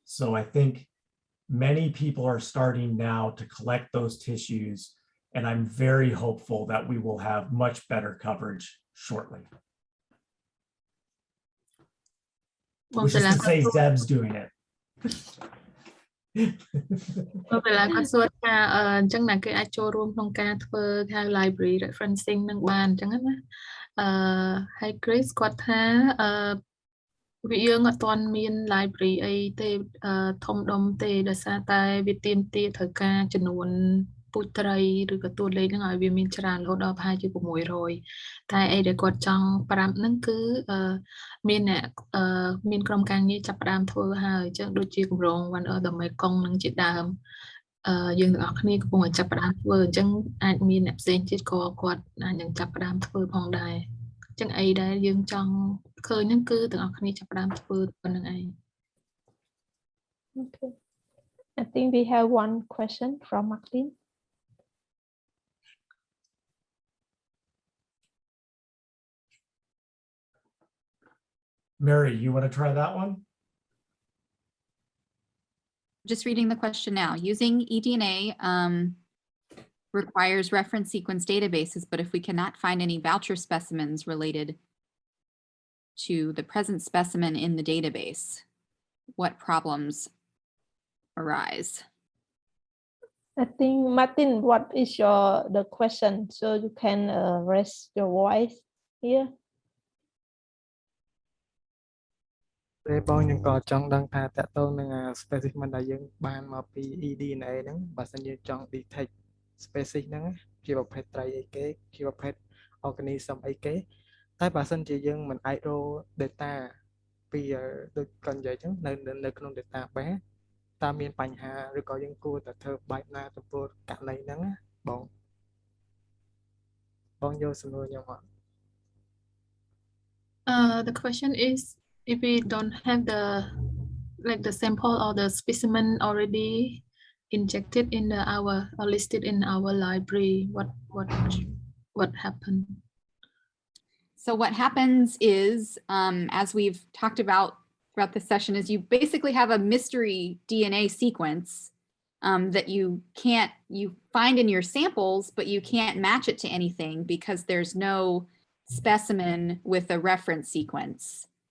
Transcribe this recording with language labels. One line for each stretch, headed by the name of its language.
English: So I think many people are starting now to collect those tissues, and I'm very hopeful that we will have much better coverage shortly. Which is to say Zeb's doing it.
Khmer: ពេលឡាគាត់សួរថាអញ្ចឹងណាគេអាចចូលរួមក្នុងការធ្វើហៅ library referencing នឹងបានអញ្ចឹងណាហើយ Chris គាត់ថាយើងអត់ទាន់មាន library អីទេធំដុំទេដោយសារតែវាទាមទារត្រូវការចំនួនពូជត្រីឬក៏តួលេខហ្នឹងឲ្យវាមានច្រើនរហូតដល់ប្រហែលជា600តែអីដែលគាត់ចង់ប្រាប់ហ្នឹងគឺមានអ្នកមានក្រុមការងារចាប់ផ្ដើមធ្វើហើយអញ្ចឹងដូចជាគម្រោង One of the Mekong ហ្នឹងជាដើម យើងទាំងអស់គ្នាកំពុងតែចាប់ផ្ដើមធ្វើអញ្ចឹងអាចមានអ្នកផ្សេងទៀតក៏គាត់អាចនឹងចាប់ផ្ដើមធ្វើផងដែរអញ្ចឹងអីដែលយើងចង់ឃើញហ្នឹងគឺទាំងអស់គ្នាចាប់ផ្ដើមធ្វើប៉ុណ្្នឹងឯង
English: Okay. I think we have one question from Martin. Mary, you want to try that one? Just reading the question now. Using eDNA requires reference sequence databases, but if we cannot find any voucher specimens related to the present specimen in the database, what problems arise? I think, Martin, what is the question? So you can raise your voice here.
Khmer: ពេលបងខ្ញុំក៏ចង់ដឹងថាតើតើនឹង specimen ដែលយើងបានមកពី eDNA ហ្នឹងបើសិនយើងចង់ detect species ហ្នឹងជាប្រភេទត្រីអីគេជាប្រភេទ organism អីគេតែបើសិនជាយើងមិនអាចរក data ពីដូចគាត់និយាយចឹងនៅក្នុង database តើមានបញ្ហាឬក៏យើងគួរតែធ្វើបែបណាចំពោះករណីហ្នឹងបងយកសំណួរខ្ញុំអត់
English: The question is, if we don't have the sample or the specimen already injected in our or listed in our library, what happened? So what happens is, as we've talked about throughout the session, is you basically have a mystery DNA sequence that you find in your samples, but you can't match it to anything because there's no specimen with a reference sequence.